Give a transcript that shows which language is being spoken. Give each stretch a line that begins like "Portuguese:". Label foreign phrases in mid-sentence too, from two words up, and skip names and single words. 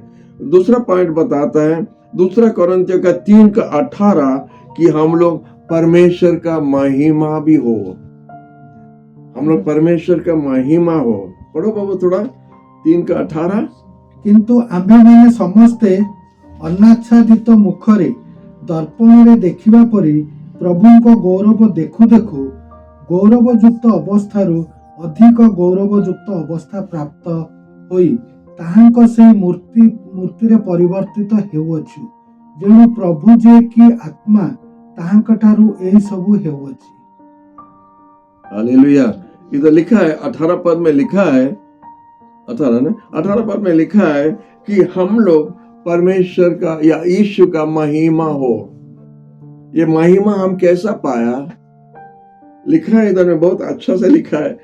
Hindi: दूसरा पॉइंट बताता है दूसरा कोरिन्थियों का 3:18 कि हम लोग परमेश्वर का महिमा भी हो। हम लोग परमेश्वर का महिमा हो। पढ़ो बाबू थोड़ा 3:18।
Odia: କିନ୍ତୁ ଆମ୍ଭେମାନେ ସମସ୍ତେ ଅନାଚ୍ଛାଦିତ ମୁଖରେ ଦର୍ପଣରେ ଦେଖିବା ପରି ପ୍ରଭୁଙ୍କ ଗୌରବ ଦେଖୁ ଦେଖୁ ଗୌରବଯୁକ୍ତ ଅବସ୍ଥାରୁ ଅଧିକ ଗୌରବଯୁକ୍ତ ଅବସ୍ଥା ପ୍ରାପ୍ତ ହୋଇ ତାହାଙ୍କ ସେହି ମୂର୍ତ୍ତିରେ ପରିବର୍ତ୍ତିତ ହେଉଅଛୁ। ଯେଣୁ ପ୍ରଭୁ ଯିଏ କି ଆତ୍ମା ତାହାଙ୍କ ଠାରୁ ଏହି ସବୁ ହେଉଅଛି।
Hindi: हालेलुया। इधर लिखा है 18 पद में लिखा है, 18 पद में लिखा है कि हम लोग परमेश्वर का या यीशु का महिमा हो। ये महिमा हम कैसा पाया? लिखा है इधर में, बहुत अच्छा से लिखा है।